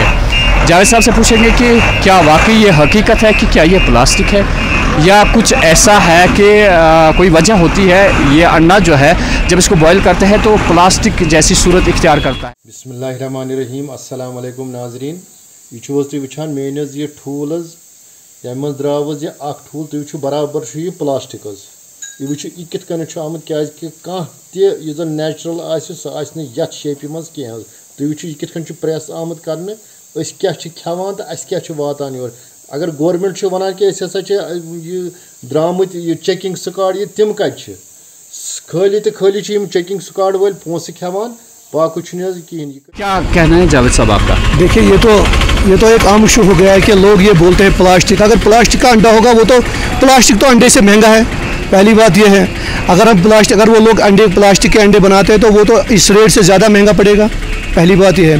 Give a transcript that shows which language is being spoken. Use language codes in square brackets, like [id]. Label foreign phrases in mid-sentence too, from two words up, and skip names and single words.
[hi] जावेद साहब से पूछेंगे कि क्या वाकई ये हकीकत है कि क्या ये प्लास्टिक है या कुछ ऐसा है कि कोई वजह होती है, ये अंडा जो है जब इसको बॉयल करते हैं तो प्लास्टिक जैसी सूरत इख्तियार करता है। [ks] बिस्मिल्लाहिर्रहमानिर्रहीम, [ar] السلام عليكم [ks] नाजरीन, यह तुम वुचान मेन यह ठूल यम द्राव यह ठूल तुम बराबर यह प्लास्टिक यह वो यह कित आमुत क्या तह नेचुरल सह शेप मज कह तुम वो यह कित प्रेस आमुत कर क्या खेवान तो अस क्या वातान योर। अगर गवर्नमेंट वन कि हसा द्रामुत [en] checking squad [ks] ये तम कत खाली तो खाली [en] checking squad [ks] वाल पोस खेवान, [hi] बाकी कहें। क्या कहना है जावेद साहब आपका? देखिए ये तो एक आम इशू हो गया है कि लोग ये बोलते हैं प्लास्टिक, अगर प्लास्टिक का अंडा होगा वो तो प्लास्टिक तो अंडे से महंगा है, पहली बात ये है। अगर वो लोग प्लास्टिक के अंडे बनाते हैं तो वो तो इस रेट से ज़्यादा महंगा पड़ेगा, पहली बात ये है।